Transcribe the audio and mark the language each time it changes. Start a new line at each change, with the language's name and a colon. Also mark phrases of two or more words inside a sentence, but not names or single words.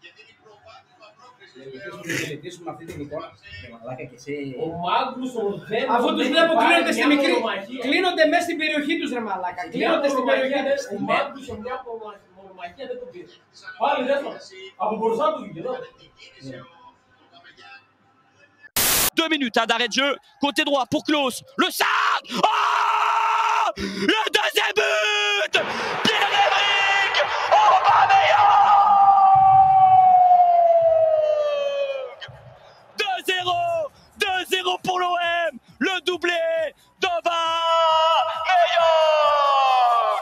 Greek: Μελετήσουμε αυτή την εικόνα. Ο Μάγνουσον δεν... Αφού τους βλέπω κλείνονται στη μικρή... Κλείνονται μέσα στην περιοχή τους ρε μαλάκα. Κλείνονται στην περιοχή τους. Ο Μάγνουσον μια μονομαχία δεν το πήρε. Πάλι δεύτερο. Από μπροστά του βγήκε εδώ.
French: 2 minutes d'arrêt de jeu, côté droit pour Klose, le centre. Oh, le deuxième but, Pierre-Emerick Aubameyang. 2-0 pour l'OM, le doublé d'Aubameyang.